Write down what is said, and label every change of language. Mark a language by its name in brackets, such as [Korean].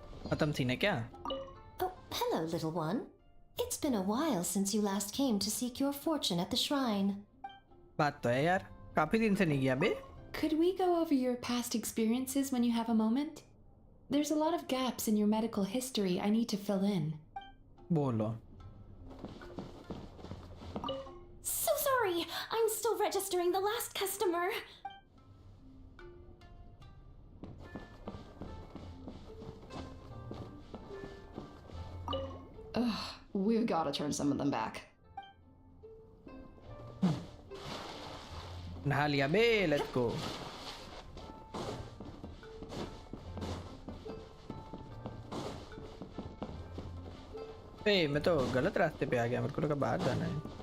[Hindi] खत्म थी ना क्या? [English] Oh, hello, little one. It's been a while since you last came to seek your fortune at the shrine. [Hindi] बात तो है यार, काफी दिन से नहीं गया बे. [English] Could we go over your past experiences when you have a moment? There's a lot of gaps in your medical history I need to fill in. [Hindi] बोलो. [English] So sorry, I'm still registering the last customer. Ugh, we've got to turn some of them back. [Hindi] नहा लिया बे, [English] let's go. [Hindi] ए, मैं तो गलत रास्ते पे आ गया, मेरे को लगा बाहर जाना है.